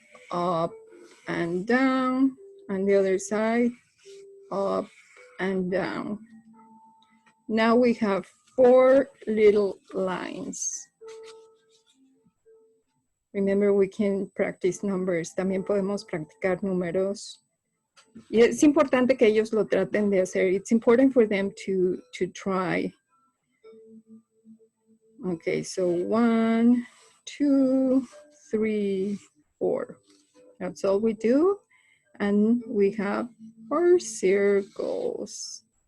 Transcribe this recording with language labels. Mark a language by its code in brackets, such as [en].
[en] Up and down. On the other side, up and down. Now we have 4 little lines. Remember, we can practice numbers. [es] También podemos practicar números. Y es importante que ellos lo traten de hacer. [en] It's important for them to try. Okay, so 1, 2, 3, 4. That's all we do. And we have our circles.